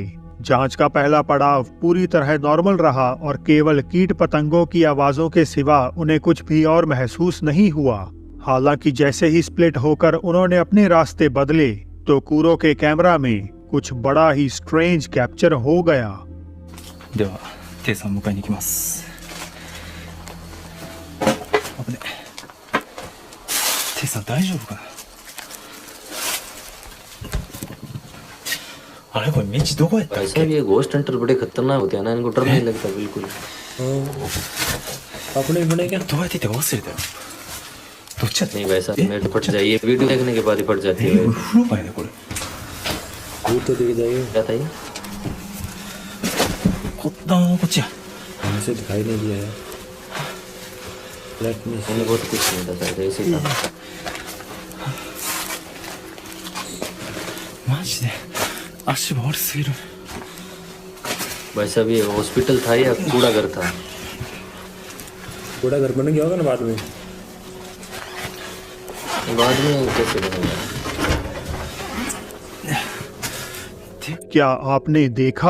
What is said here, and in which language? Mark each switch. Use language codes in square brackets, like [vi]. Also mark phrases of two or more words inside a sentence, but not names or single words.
[hi] जांच का पहला पड़ाव पूरी तरह नॉर्मल रहा और केवल कीट पतंगों की आवाजों के सिवा उन्हें कुछ भी और महसूस नहीं हुआ। हालांकि जैसे ही स्प्लिट होकर उन्होंने अपने रास्ते बदले तो कुरो के कैमरा में कुछ बड़ा ही स्ट्रेंज कैप्चर हो गया। [ja] ではテイさん迎えに行きます。危ねえ。テイさん大丈夫かな。あれこれ道どこやったっ [hi] भाई साहब [ja] け。 [hi] ये [en] ghost hunter [hi] बड़े खतरनाक होते हैं ना, इनको डर नहीं लगता बिल्कुल। अपने बने क्या? [ja] どうやって行ったか忘れたよ。どっちやった。 [hi] नहीं भाई साहब मेरे तो फट जाइए, वीडियो देखने के बाद ही फट जाती है। [ja] 風呂場やねこれ。 [hi] वो तो दिख जाएगा। क्या था ये? [ja] こっちや。 [hi] मुझे दिखाई नहीं दिया यार। [en] let me [hi] मैंने बहुत कुछ नहीं था शायद ऐसे ही था। [ja] マジで足が悪すぎる。 [hi] भाई साहब ये हॉस्पिटल था या कूड़ा घर था? कूड़ा घर बन गया होगा ना बाद में। बाद में कैसे बनेगा? क्या आपने देखा?